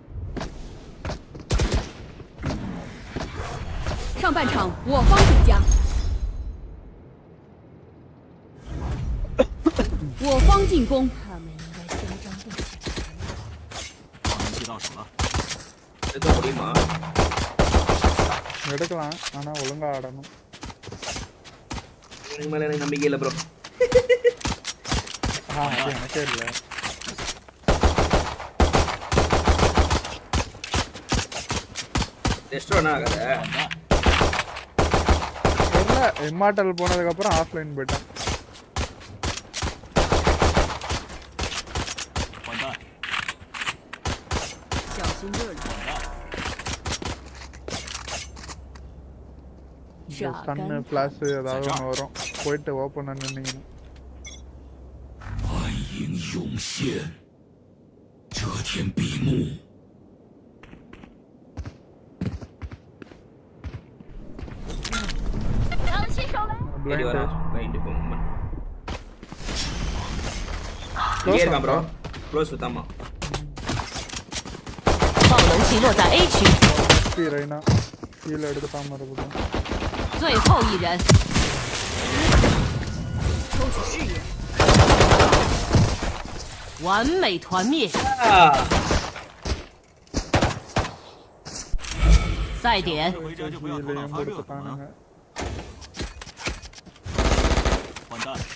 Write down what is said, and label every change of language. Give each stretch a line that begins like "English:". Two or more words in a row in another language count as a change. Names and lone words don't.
Chinese: 上半场我方主将，我方进攻。他们应该嚣张不起来。爆能器到手了。
Tamil: எடுக்கலாம் ஆனா ஒழுங்கா ஆடணும். மேல எனக்கு நம்பிக்கை இல்ல ப்ரோ. எனக்கே இல்ல. ரெஸ்டாரண்ட் ஆகாத. இல்ல இம்மார்டல் போனதுக்கு அப்புறம் ஆஃப்லைன் போய்ட்டேன்.
Chinese: 小心这里。
Tamil: ஸ்டன்னு ஃபிளாஷ் ஏதாவது ஒன்று வரும் போயிட்டு ஓப்பன் நின்னீங்கன்னா.
Chinese: 暗影涌现，遮天蔽目。当起手雷。
Tamil: blind போங்க. இங்கே இருக்கான் ப்ரோ. க்ளோஸ் விட்டாமா.
Chinese: 爆能器落在 A 区。
Tamil: ரைனா கீழ எடுத்துட்டாம இருக்குது.
Chinese: 最后一人。抽取视野。完美团灭。赛点。混蛋！